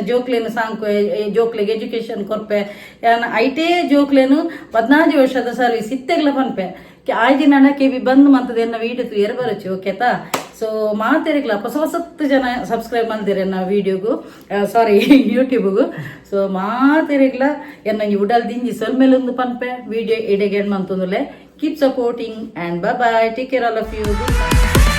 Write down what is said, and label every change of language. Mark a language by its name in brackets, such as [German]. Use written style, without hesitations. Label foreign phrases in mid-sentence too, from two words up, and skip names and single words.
[Tulu] ಜೋಕ್ಲೇನು ಸಾಂಕು ಜೋಕ್ಲೆಗೆ ಎಜುಕೇಶನ್ ಕೊರ್ಪೆ ಯಾನ್ ಐಟೇ ಜೋಕ್ಲೇನು 14 ವರ್ಷದ ಸರ್ವಿಸ್ ಇತ್ತೆಗ್ಲ ಪನ್ಪೆ ಆಯ್ದಿನ ಕೆವಿ ಬಂದು ಮಂತದ ಎನ್ನ ವೀಡಿಯೋ ಏರ್ ಬರಚು ಓಕೆತಾ ಸೊ ಮಾತೆರಿಗ್ಲ ಹೊಸತ್ತು ಜನ ಸಬ್ಸ್ಕ್ರೈಬ್ ಮಾಡಿದಿರ ಎನ್ನ ವೀಡಿಯೋಗು ಸಾರಿ ಯೂಟ್ಯೂಬ್ಗೂ ಸೊ ಮಾತೆರಿಗ್ಲ ಎನ್ನ ಉಡಲ್ ದಿಂಜಿ ಸೊಲ್ಮೇಲೊಂದು ಪನ್ಪೆ ವಿಡಿಯೋ ಎಡೆಗೆಣ್ ಮಂತಂದುಲೆ [English] keep supporting and bye take care all of you.